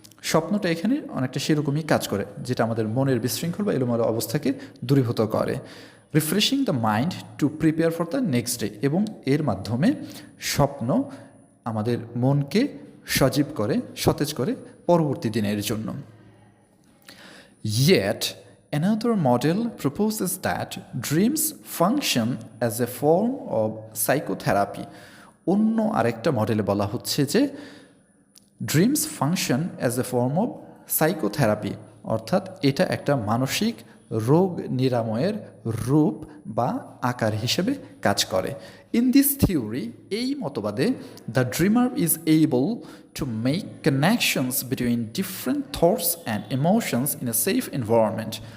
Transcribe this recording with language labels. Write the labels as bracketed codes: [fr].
[bn] স্বপ্নটা এখানে অনেকটা সেরকমই কাজ করে, যেটা আমাদের মনের বিশৃঙ্খল বা এলোমেলো অবস্থাকে দূরীভূত করে। [en] refreshing the mind to prepare for the next day, [bn] এবং এর মাধ্যমে স্বপ্ন আমাদের মনকে সজীব করে, সতেজ করে পরবর্তী দিনের জন্য। [en] Yet, another model proposes that dreams function as a form of psychotherapy. [bn] অন্য আরেকটা মডেলে বলা হচ্ছে যে [en] dreams function as a form of psychotherapy, [bn] অর্থাৎ এটা একটা মানসিক রোগ নিরাময়ের রূপ বা আকার হিসেবে কাজ করে। [en] in this theory, [bn] এই মতবাদে [en] The dreamer is able to make connections between different thoughts and emotions in a safe environment.